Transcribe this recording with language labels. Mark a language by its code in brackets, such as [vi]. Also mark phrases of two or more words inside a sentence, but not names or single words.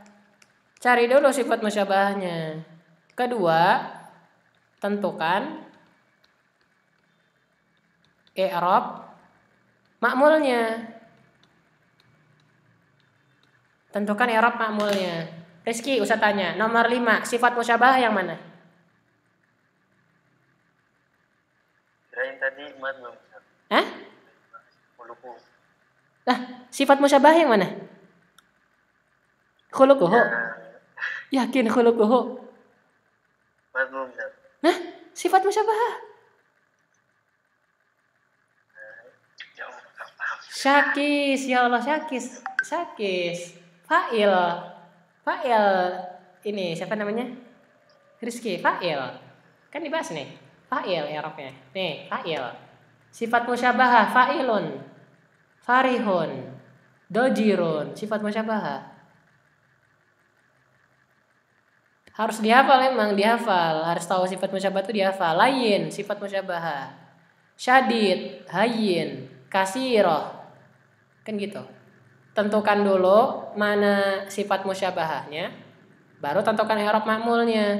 [id] Cari dulu sifat musyabahahnya. Kedua, tentukan [ar] i'rab ma'mulnya. [id] Tentukan [ar] i'rab ma'mulnya. [id] Rizky, usah tanya. Nomor 5, sifat musyabahah yang mana? Kirain tadi mazmum. Hah? [ar] Khuluquhu. [id] Lah, sifat musyabahah yang mana? Khuluquhu. Yakin khuluquhu? [ar] Mazmum. [id] Nah, sifat musyabahah. Syakis, ya Allah syakis. Syakis. Fa'il ini siapa namanya? Rizky, fa'il. Kan dibahas nih. Fa'il i'rabnya. Nih, fa'il. Sifat musyabahah fa'ilun. [ar] Farihun. Dojirun. [id] Sifat musyabahah. Harus dihafal emang, dihafal. Harus tahu sifat musyabahah itu dihafal. Lain, sifat musyabahah. [ar] Syadid, hayyin, kasirah. [id] Kan gitu. Tentukan dulu mana sifat musyabahahnya, baru tentukan [ar] i'rab ma'mulnya.